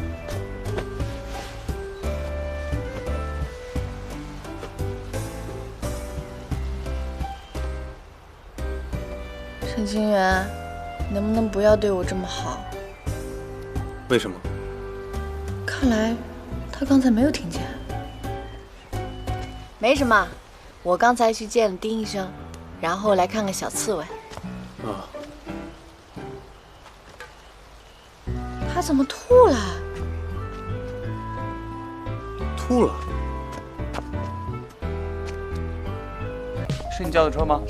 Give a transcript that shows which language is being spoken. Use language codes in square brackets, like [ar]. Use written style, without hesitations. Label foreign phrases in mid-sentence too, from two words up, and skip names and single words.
[zh] 沈清源，能不能不要對我這麼好？為什麼？看來他剛才沒有聽見。沒什麼。我剛才去見了丁醫生，然後來看看小刺蝟。啊，他怎麼吐了？吐了？是你叫的車嗎？